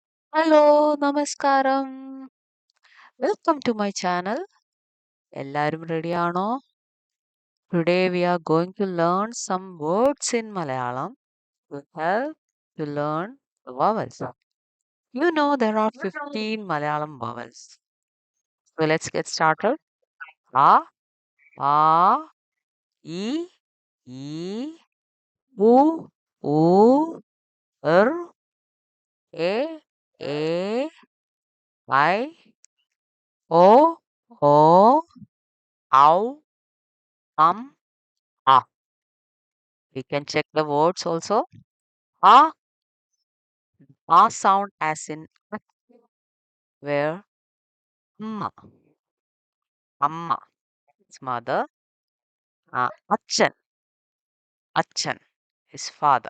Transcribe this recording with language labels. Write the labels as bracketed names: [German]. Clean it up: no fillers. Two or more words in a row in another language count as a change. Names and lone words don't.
[English] ഹലോ, നമസ്കാരം. welcome to my channel. [Malayalam] എല്ലാവരും റെഡിയാണോ? [English] Today we are going to learn some words in Malayalam to help to learn the vowels. You know there are 15 Malayalam vowels. So let's get started. A, A, E, E, U, U, R, A, I, O, O, Au, A. We can check the words also. A, A sound as in where Amma, Amma is mother. Achan, Achan is father.